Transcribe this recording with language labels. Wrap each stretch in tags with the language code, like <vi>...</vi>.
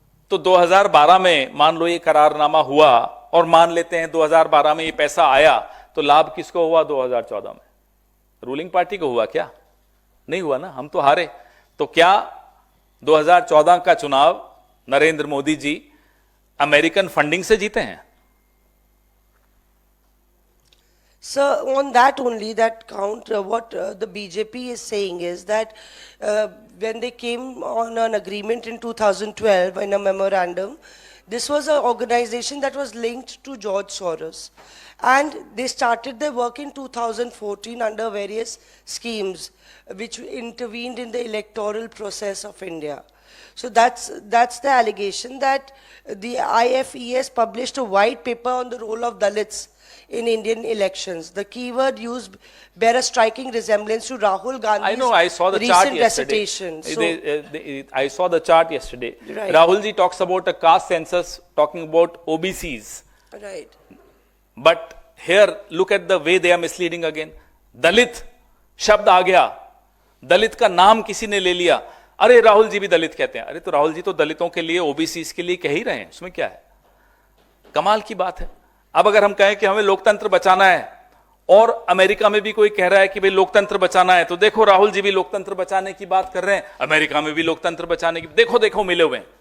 <hi>तो 2012 में मान लो ये करारनामा हुआ, और मान लेते हैं 2012 में ये पैसा आया, तो लाभ किसको हुआ? 2014 में रूलिंग पार्टी को हुआ क्या? नहीं हुआ ना, हम तो हारे। तो क्या 2014 का चुनाव नरेंद्र मोदी जी अमेरिकन फंडिंग से जीते हैं?</hi> <en>So on that only, that count, what the BJP is saying is that when they came on an agreement in 2012 in a memorandum, this was an organization that was linked to George Soros. And they started their work in 2014 under various schemes which intervened in the electoral process of India. So that's the allegation, that the IFES published a white paper on the role of Dalits in Indian elections. The keyword used bear a striking resemblance to Rahul Gandhi's I know, I saw the chart recent yesterday. recitation. So, I saw the chart yesterday. Right. Rahul ji talks about a caste census, talking about OBCs. right. But here, look at the way they are misleading again.</en> <hi>Dalit शब्द आ गया, दलित का नाम किसी ने ले लिया, अरे राहुल जी भी दलित कहते हैं। अरे तो राहुल जी तो दलितों के लिए, ओबीसी के लिए कह ही रहे हैं, उसमें क्या है? कमाल की बात है। अब अगर हम कहें कि हमें लोकतंत्र बचाना है और अमेरिका में भी कोई कह रहा है कि भाई लोकतंत्र बचाना है, तो देखो राहुल जी भी लोकतंत्र बचाने की बात कर रहे हैं, अमेरिका में भी लोकतंत्र बचाने की, देखो देखो मिले हुए हैं।</hi>